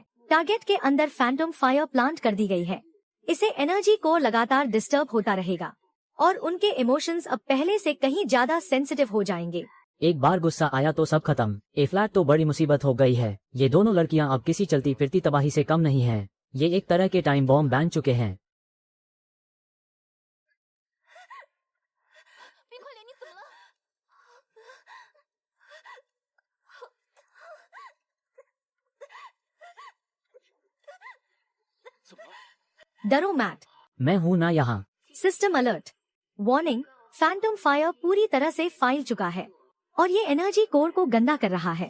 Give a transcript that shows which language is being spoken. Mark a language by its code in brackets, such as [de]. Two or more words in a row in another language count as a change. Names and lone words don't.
[hi] टारगेट के अंदर [en] phantom fire [hi] प्लांट कर दी गई है। इसे एनर्जी को लगातार डिस्टर्ब होता रहेगा और उनके इमोशंस अब पहले से कहीं ज्यादा सेंसिटिव हो जाएंगे। एक बार गुस्सा आया तो सब खत्म। ए फ्लैट तो बड़ी मुसीबत हो गई है। ये दोनों लड़कियां अब किसी चलती फिरती तबाही से कम नहीं हैं। ये एक तरह के [en] time bomb [hi] बन चुके हैं। [zh] 冰块脸，你怎么了？ [hi] डरो मैट। मैं हूं ना यहाँ। [en] system alert. [hi] वार्निंग, [en] phantom fire [hi] पूरी तरह से फैल चुका है और ये [en] energy core [hi] को गंदा कर रहा है।